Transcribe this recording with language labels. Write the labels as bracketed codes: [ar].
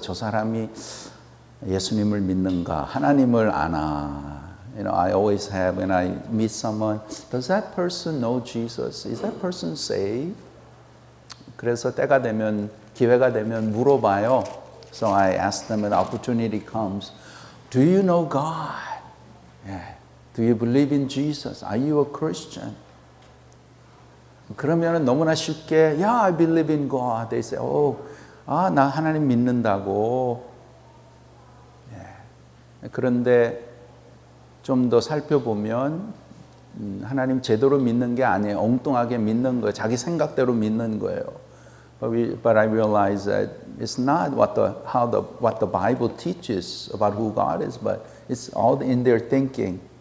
[ko] 저 사람이 예수님을 믿는가? 하나님을 아나? [en] I always have when I meet someone, does that person know Jesus? Is that person saved? [ko] 그래서 때가 되면, 기회가 되면 물어봐요. [en] So I ask them when opportunity comes, do you know God? Yeah. Do you believe in Jesus? Are you a Christian? [ko] 그러면 너무나 쉽게, [en] yeah, I believe in God. They say, [ko] 나 하나님 믿는다고. 그런데 좀 더 살펴보면 하나님 제대로 믿는 게 아니에요. 엉뚱하게 믿는 거예요. 자기 생각대로 믿는 거예요. [en] But I realize that it's not what the Bible teaches about who God is, but it's all in their thinking.